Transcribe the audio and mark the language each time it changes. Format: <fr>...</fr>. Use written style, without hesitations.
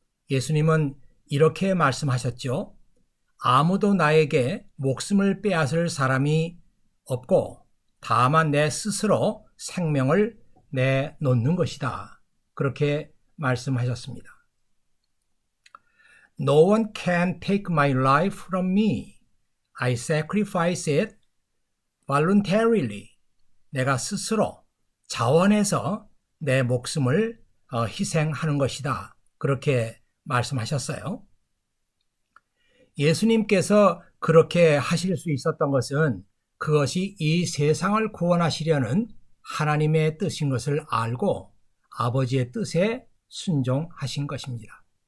<ko>예수님은 이렇게 말씀하셨죠. 아무도 나에게 목숨을 빼앗을 사람이 없고 다만 내 스스로 생명을 내놓는 것이다. 그렇게 말씀하셨습니다.</ko> <en>No one can take my life from me. I sacrifice it voluntarily.</en> <ko>내가 스스로 자원해서 내 목숨을 희생하는 것이다. 그렇게 말씀하셨어요. 예수님께서 그렇게 하실 수 있었던 것은 그것이 이 세상을 구원하시려는 하나님의 뜻인 것을 알고 아버지의 뜻에 순종하신 것입니다.</ko>